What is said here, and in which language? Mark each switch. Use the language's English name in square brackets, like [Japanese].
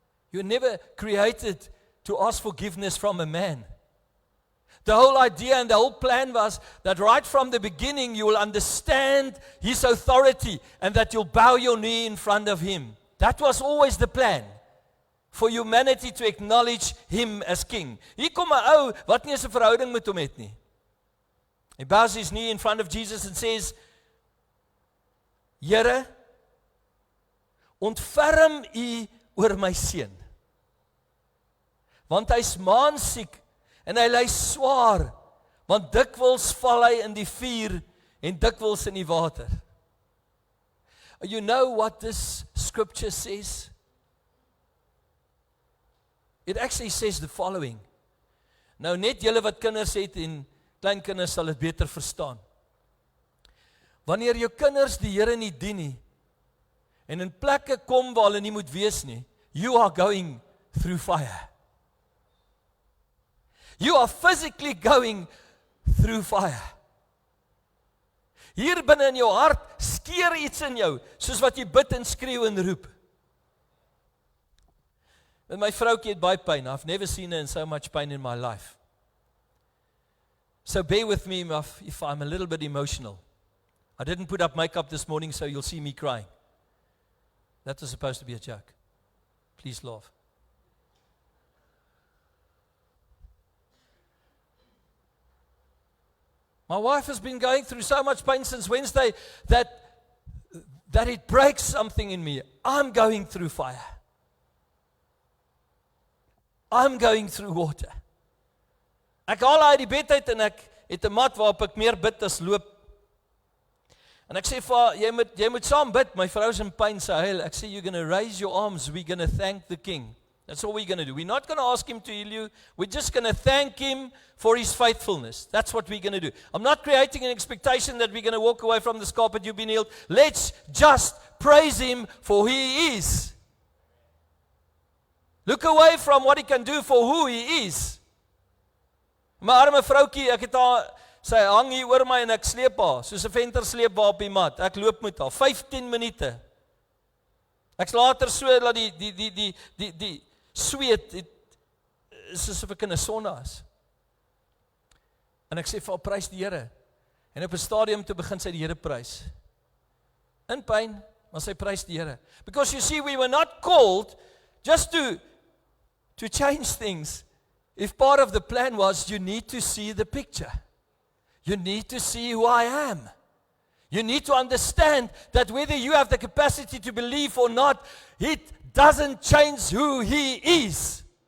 [English] You're never created to ask forgiveness from a man. The whole idea and the whole plan was that right from the beginning you will understand his authority and that you'll bow your knee in front of him. That was always the plan. For humanity to acknowledge him as king. [Afrikaans] Hier kom 'n ou wat nie eens 'n verhouding met hom het nie. [English] He bows his knee in front of Jesus and says, [Afrikaans] Here, ontferm u oor my seun. Want hy's maansiek en hy ly swaar, want dikwels val hy in die vuur en dikwels in die water. [English] You know what this scripture says? It actually says the following. [Afrikaans] Nou net julle wat kinders het en klein kinders sal dit beter verstaan. Wanneer jou kinders die Here nie dien nie en in plekke kom waar hulle nie moet wees nie, [English] you are going through fire. You are physically going through fire. [Afrikaans] Hier binne in jou hart skeer iets in jou, soos wat jy bid en skreeu en roep. En my vroukie het baie pyn. [English] I've never seen her in so much pain in my life. So bear with me if I'm a little bit emotional. I didn't put up makeup this morning, so you'll see me crying. That was supposed to be a joke. Please laugh. My wife has been going through so much pain since Wednesday that it breaks something in me. I'm going through fire. I'm going through water. [Afrikaans] Ek haal uit die bed uit en ek het 'n mat waarop ek meer bid as loop. En ek sê vir haar, jy moet saam bid, my vrou is in pyn, sy huil. Ek sê, [English] you're going to raise your arms, we're going to thank the King. That's all we're going to do. We're not going to ask him to heal you. We're just going to thank him for his faithfulness. That's what we're going to do. I'm not creating an expectation that we're going to walk away from this carpet, you've been healed. Let's just praise him for who he is. Look away from what he can do for who he is. [Afrikaans] My arme vroukie, ek het haar, sy hang hier oor my en ek sleep haar, soos 'n venter sleep haar op die mat. Ek loop met haar, 15 minute. Ek later so dat die sweet, is asof ek in 'n sauna is. En ek sê vir haar, prys die Here. En op 'n stadium toe begin sy die Here prys. In pyn, maar sy prys die Here. [English] Because you see, we were not called just to change things. If part of the plan was, you need to see the picture. You need to see who I am. You need to understand that whether you have the capacity to believe or not, it doesn't change who he is.